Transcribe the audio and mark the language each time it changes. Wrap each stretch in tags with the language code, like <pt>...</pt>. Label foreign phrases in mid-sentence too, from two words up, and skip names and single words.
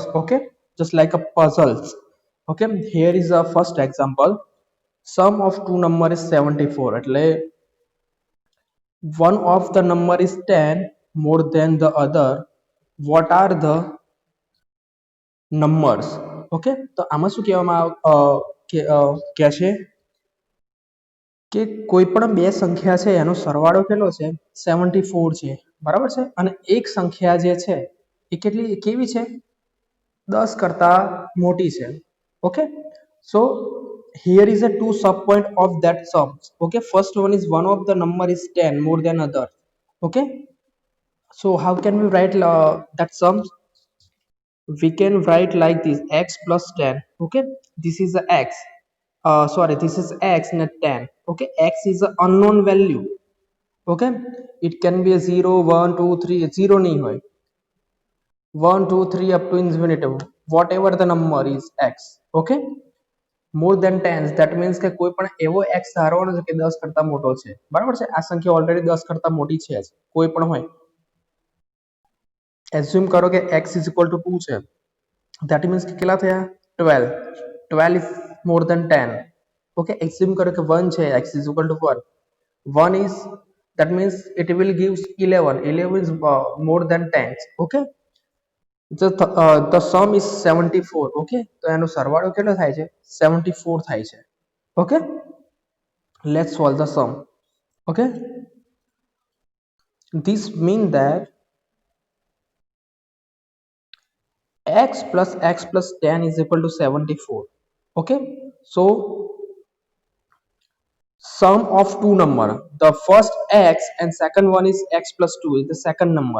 <en>Okay, just like a puzzles. Okay, here is a first example. Sum of two number is 74. એટલે one of the number is 10 more than the other. What are the numbers?</en> <gu>ઓકે તો આમાં શું કહેવામાં કે છે કે કોઈ પણ બે સંખ્યા છે એનો સરવાળો કેટલો છે 74 છે બરાબર છે અને એક સંખ્યા જે છે એ કેવી છે 10 કરતા મોટી છે ઓકે</gu> <en>so here is a two sub point of that sum. Okay, first one is one of the number is 10 more than other. Okay, so how can we write that sum? We can write like this: x plus 10. Okay, this is a x, sorry, this is x not 10. Okay, x is an unknown value. Okay, it can be a 0 1 2 3 0</en> <gu>નહીં હોય</gu> <en>1 2 3 up to infinity, whatever the number is x. Okay, more than 10 that means</en> <gu>કે કોઈ પણ એવો x ધારવાનો છે કે 10 કરતા મોટો છે બરાબર છે આ સંખ્યા ઓલરેડી 10 કરતા મોટી છે જ કોઈ પણ હોય એઝ્યુમ કરો કે</gu> <en>x is equal to 2</en> <gu>છે</gu> <en>that means</en> <gu>કે કેટલા થયા</gu> <en>12 12 is more than 10. Okay, assume</en> <hi>करो कि</hi> <en>1 છે x is equal to 1 1 is that means it will gives 11 11 is more than 10. Okay, the sum is 74.</en> <gu>Okay, તો એનો સરવાળો કેટલો થાય છે 74 થાય છે.</gu> <en>Okay, let's solve the sum. Okay, this means that x plus 10 is equal to 74. Okay, so sum of two number, the first x and second one is x plus 2 is the second number.</en>